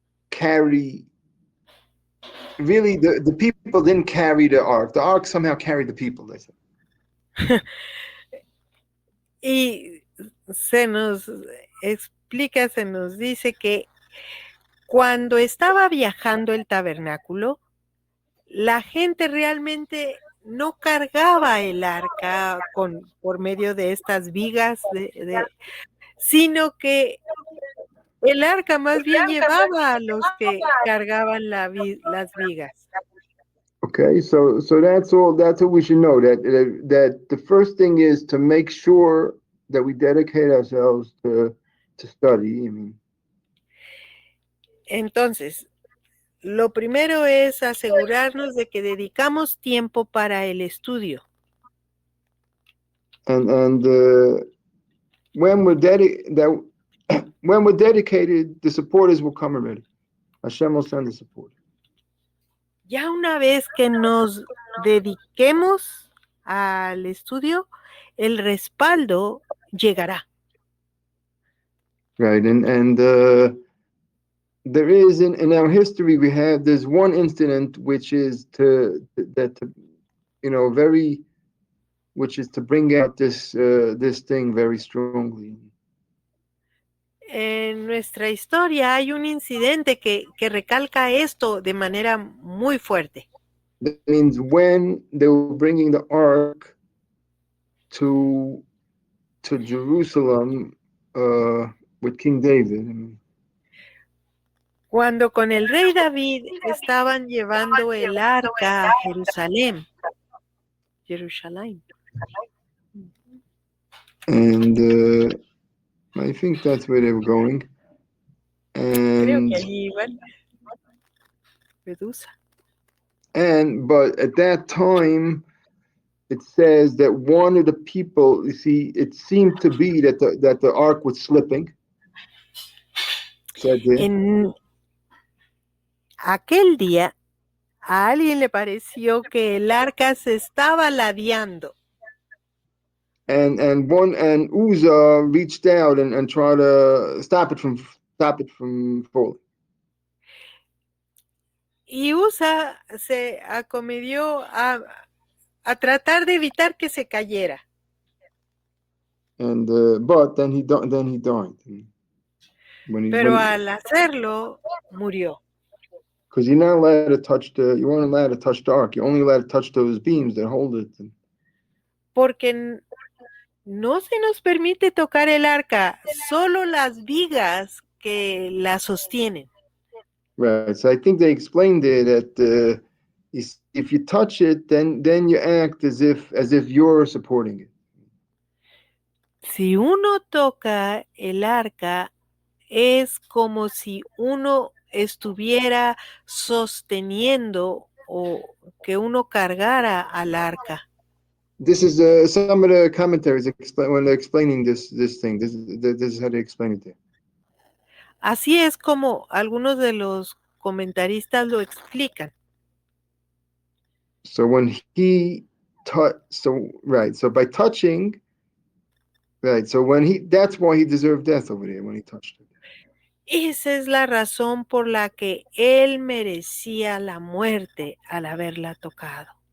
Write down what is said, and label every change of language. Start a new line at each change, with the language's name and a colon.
English: carry. Really, the people didn't carry the ark. The ark somehow carried the people, they said.
Spanish: Y se nos explica, se nos dice que cuando estaba viajando el tabernáculo, la gente realmente no cargaba el arca por medio de estas vigas, sino que el arca más bien llevaba a los que cargaban las vigas.
English: Okay, so that's all. That's what we should know. That the first thing is to make sure that we dedicate ourselves to study. I mean,
Spanish: entonces, lo primero es asegurarnos de que dedicamos tiempo para el estudio.
English: And when we're dedicated, the supporters will come already. Hashem will send the support.
Spanish: Ya una vez que nos dediquemos al estudio, el respaldo llegará.
English: Right, and there is in our history there's one incident which is which is to bring out this thing very strongly.
Spanish: En nuestra historia hay un incidente que recalca esto de manera muy fuerte.
English: That means when they were bringing the ark to Jerusalem with King David.
Spanish: Cuando con el rey David estaban llevando el arca a Jerusalén.
English: And I think that's where they were going.
Spanish: Creo que allí iban. Medusa.
English: But at that time, it says that one of the people, you see, it seemed to be that the ark was slipping.
Spanish: En aquel día, a alguien le pareció que el arca se estaba ladeando.
English: And Uzzah reached out and tried to stop it from falling.
Spanish: Y Uzzah se acometió a tratar de evitar que se cayera.
English: And but then he died.
Spanish: Pero al hacerlo, murió.
English: Because you're not allowed to touch you weren't allowed to touch the ark. You're only allowed to touch those beams that hold it.
Spanish: Porque no se nos permite tocar el arca, solo las vigas que la sostienen.
English: Right. So I think they explained it that if you touch it, then you act as if you're supporting it.
Spanish: Si uno toca el arca, es como si uno estuviera sosteniendo o que uno cargara al arca.
English: This is some of the commentaries when they're explaining this thing. This is how they explain it there.
Spanish: Así es como algunos de los comentaristas lo explican.
English: So when he so by touching, right, so that's why he deserved death over there when he touched it.
Spanish: Esa es la razón por la que él merecía la muerte al haberla tocado.